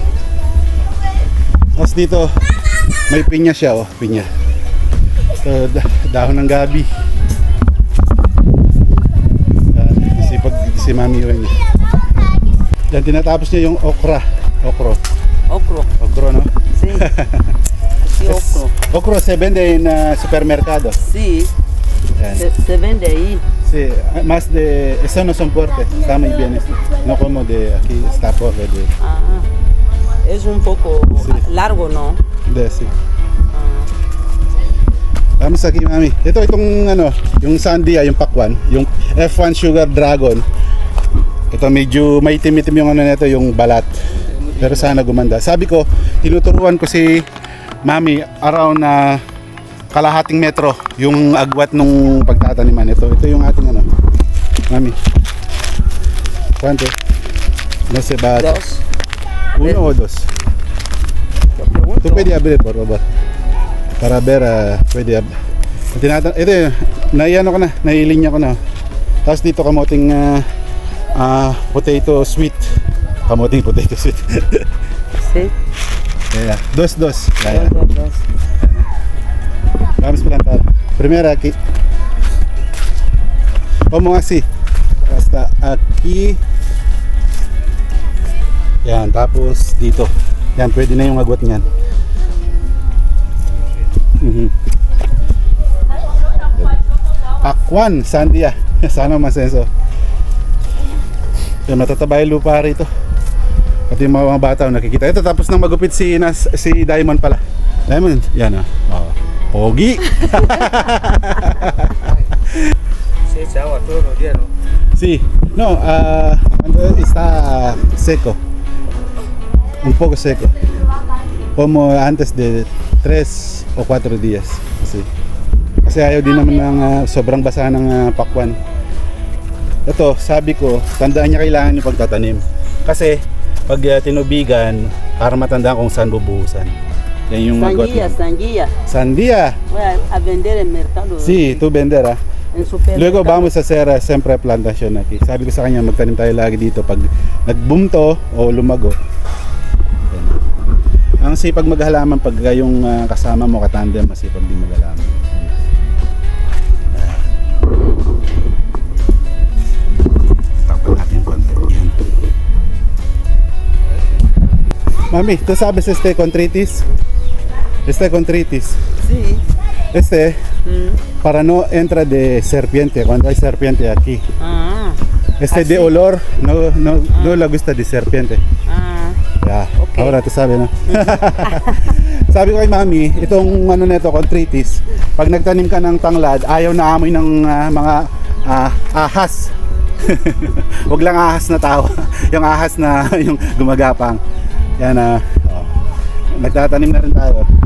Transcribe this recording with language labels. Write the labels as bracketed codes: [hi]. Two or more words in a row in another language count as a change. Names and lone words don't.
[tl] Tapos dito, may pinya siya, oh, pinya. So, dahon ng gabi. Yan, si Mami yun. Yan, tinatapos niya yung okra. Okro. Ocro. [es] No? Sí. Sí, ocro. Okro se vende en supermercado. Sí, [tl] Yan. [es] se vende ahí. Sí, más de... Eso no son fuertes, está muy bien esto. No como de aquí, está fuerte Ah, es un poco Sí. largo, ¿no? sí. Ah, Vamos aquí, Mami. [tl] Itong ano, yung sandia, yung pakwan, yung F1 Sugar Dragon. Ito medyo may itim-itim yung ano nito, yung balat. Pero sana gumanda. Sabi ko, tinuturuan ko si Mami around na kalahating metro yung agwat nung pagtataniman ito. Ito yung ating ano. Mami. [es] ¿Cuánto? No sé, ba? dos. Uno o dos. Te pregunto. Tú [tl] pwede [es] abrir, por favor. Para ver, pwede abrir. [tl] Ito, naiano ko na, nailinya ko na. Tapos dito kamoting [en] potato sweet. [tl] Kamoting [en] potato sweet. [es] Sí, [en] Yeah. Dos. Yeah. [es] dos. Vamos a plantar. Primero aquí. Como así. Hasta aquí. [tl] Yan, tapos dito. Yan, pwede na yung agwat niyan. Pakwan, sandia. Sana masenso. Yan, matataba yung lupa rito. Pati yung mga bata nakikita. Ito tapos nang magupit si Diamond pala. Diamond, yan ah. Oh. Pogi. [es] Se echa agua todos los días, ¿no? Sí, no, cuando está seco, un poco seco, como antes de 3 o 4 días. [tl] Kasi ayaw din naman ng sobrang basa ng pakwan. Ito, sabi ko, tandaan niya kailangan yung pagtatanim. Kasi pag tinubigan, para matandaan kung saan bubuhusan. Yan yung [es] Sanguilla. Sandia. Voy a vender en mercado. Sí, tú vender ah. En supermercado. Luego vamos a hacer sempre plantasyon aquí. [tl] Sabi ko sa kanya magtanim tayo lagi dito pag nag-boom to o lumago. Yan. Ang sipag maghalaman pag yung kasama mo katandem, masipag din maghalaman. Tapos natin yung konti. Yan. Mami, [es] ¿tú sabes este contritis? Este contritis. Sí. Este Mm. para no entra de serpiente cuando hay serpiente aquí. Ah. Este Así. de olor no le gusta de serpiente. Ah. Ya, Okay. ahora tú sabes, no? [tl] Sabi ko kay Mami, itong ano nito, contritis, pag nagtanim ka ng tanglad, ayaw na amoy ng mga ahas. Huwag lang ahas na tao, yung ahas na yung gumagapang. Yan na, nagtatanim na rin tayo.